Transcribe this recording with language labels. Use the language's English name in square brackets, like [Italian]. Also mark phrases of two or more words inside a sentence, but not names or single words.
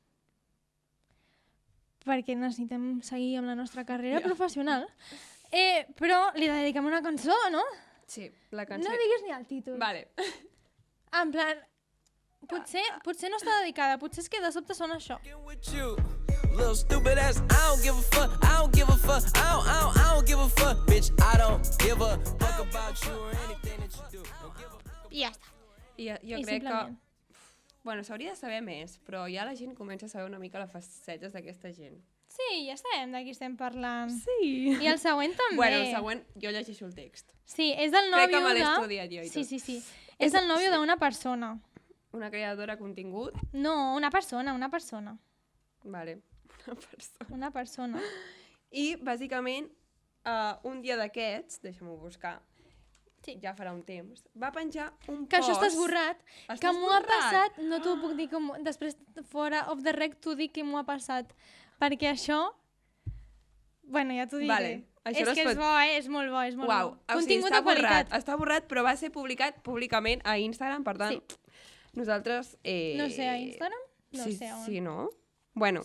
[Catalan] Perquè necessitem seguir amb la nostra carrera professional. Però li dediquem una cançó, no? Sí, la cançó... No diguis ni el títol. Vale. [Spanish] En plan, [Catalan] potser no està dedicada, potser és que de sobte sona això. [English] With you. Little stupid ass, I don't give a fuck, I don't give a fuck, I don't give a fuck, bitch, I don't give a fuck about you or anything that you do. Don't give a fuck. [Catalan] I ja està. Jo I crec simplement. que... Bueno, s'hauria de saber més, però ja la gent comença a saber una mica les facetes d'aquesta gent. Sí, ja sabem de qui estem parlant. Sí. I el següent també. Bueno, el següent, jo llegeixo el text. Sí, és del Crec nòvio que me l'he de... estudiat jo i tot. Sí. És el nòvio d'una persona. Una creadora de contingut. No, una persona. Vale, una persona. Una persona. I, bàsicament, un dia d'aquests, deixa'm-ho buscar, Sí. ja farà un temps, va penjar un Que post... això està esborrat, Està que m'ho ha esborrat? passat, no t'ho puc dir com... Després, fora [English] of the rec, [Catalan] t'ho dic que m'ho ha passat. Perquè això... Bueno, ja t'ho diré. Vale, això és no es que és pot- bo, és molt bo, és molt Uau, bo. o sigui, Contingut està de qualitat. Està borrat, però va ser publicat públicament a Instagram, per tant, nosaltres... No sé, a Instagram? No sí, sé on. Sí, no? Bueno,